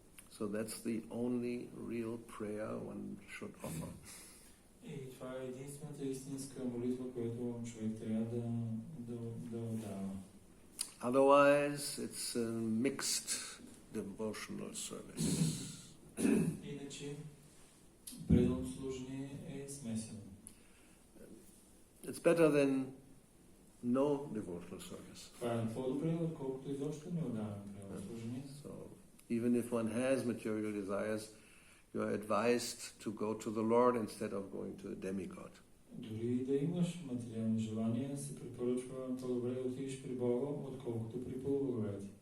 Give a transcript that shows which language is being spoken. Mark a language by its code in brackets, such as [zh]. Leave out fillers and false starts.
[en] So that's the only real prayer one should offer. [bg] И това е единствената истинска молитва, която човек трябва да дава. [en] Otherwise, it's a mixed devotional service. [bg] Иначе, преданото служение е смесено. [en] It's better than no devotional service. [bg] Това е по-добре, отколкото изобщо не отдаваме преданото служение. [en] So, even if one has material desires, you are advised to go to the Lord instead of going to a demigod. [bg] Дори да имаш материални желания, се препоръчва по-добре да отидеш при Бога, отколкото при полубоговете.